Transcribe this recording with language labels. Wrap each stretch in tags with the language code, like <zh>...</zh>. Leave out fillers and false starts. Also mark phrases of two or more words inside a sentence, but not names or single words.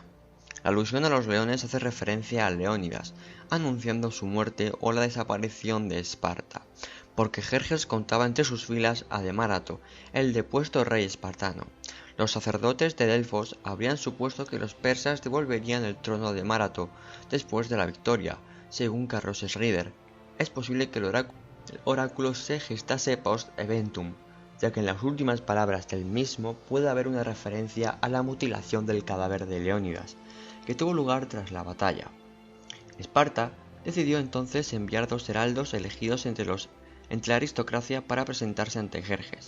<es>La alusión a los leones hace referencia a Leónidas, anunciando su muerte o la desaparición de Esparta, porque Jerjes contaba entre sus filas a Demarato, el depuesto rey espartano. Los sacerdotes de Delfos habrían supuesto que los persas devolverían el trono a Demarato después de la victoria, según Carroses Rider. Es posible que el oráculo se gestase</es> <la>post eventum,</la> <es>ya que en las últimas palabras del mismo puede haber una referencia a la mutilación del cadáver de Leónidas, que tuvo lugar tras la batalla. Esparta decidió entonces enviar dos heraldos elegidos entre la aristocracia para presentarse ante Jerjes.</es>